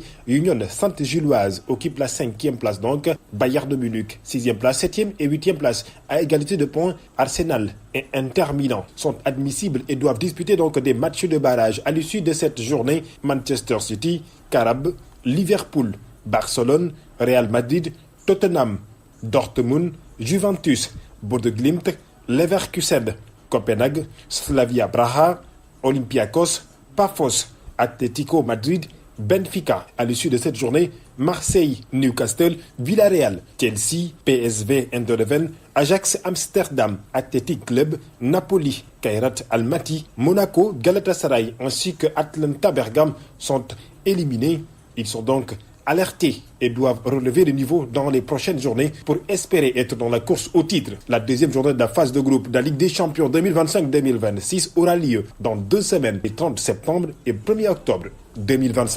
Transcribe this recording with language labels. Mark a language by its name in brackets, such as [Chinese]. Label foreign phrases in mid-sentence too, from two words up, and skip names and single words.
[French] Union Saint-Gilloise occupe la 5e place donc, Bayern de Munich 6e place, 7e et 8e place à égalité de points. Arsenal et Inter Milan sont admissibles et doivent disputer donc des matchs de barrage. À l'issue de cette journée, Manchester City, Carab, Liverpool, Barcelone, Real Madrid, Tottenham, Dortmund, Juventus, Bordeaux-Glimt, Leverkusen, Copenhague, Slavia Praha, Olympiakos, Pafos, Atlético Madrid, Benfica. À l'issue de cette journée, Marseille, Newcastle, Villarreal, Chelsea, PSV Eindhoven, Ajax Amsterdam, Athletic Club, Napoli, Kairat Almaty, Monaco, Galatasaray ainsi que Atalanta Bergame sont éliminés. Ils sont donc alertés et doivent relever le niveau dans les prochaines journées pour espérer être dans la course au titre. La deuxième journée de la phase de groupe de la Ligue des Champions 2025-2026 aura lieu dans 2 semaines, le 30 septembre et 1er octobre 2025.